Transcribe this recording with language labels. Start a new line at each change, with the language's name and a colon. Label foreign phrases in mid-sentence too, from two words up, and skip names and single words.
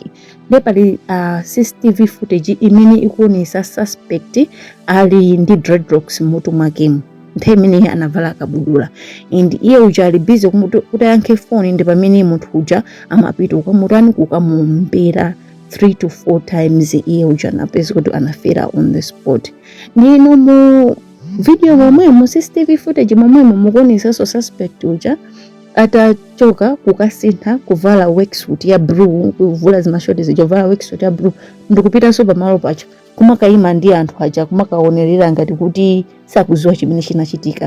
Nyanja: Ndi pali
English: CCTV footage
Nyanja: imene ikuonesa suspect ali ndi dreadlocks moto mwake. Nthawi imene anavala kabudula. And iye uja ali busy kuti yankhe phone ndi pamene munthu uja amapita ukamutani kukamuombera
English: 3 to 4 times.
Nyanja: Iye uja anapeza kuti anafera
English: on the spot.
Nyanja: Ndino mu video momwe mu
English: CCTV footage
Nyanja: momwe mukuonesa suspect uja atachoka kukasintha kuvala worksuit ya blue, kuvula zimashoti zijovala worksuit ya blue ndikupita so pamalo pacha kumakayima ndi anthu aja kumakaonerera ngati kuti sakuziwa chimene chinachitika.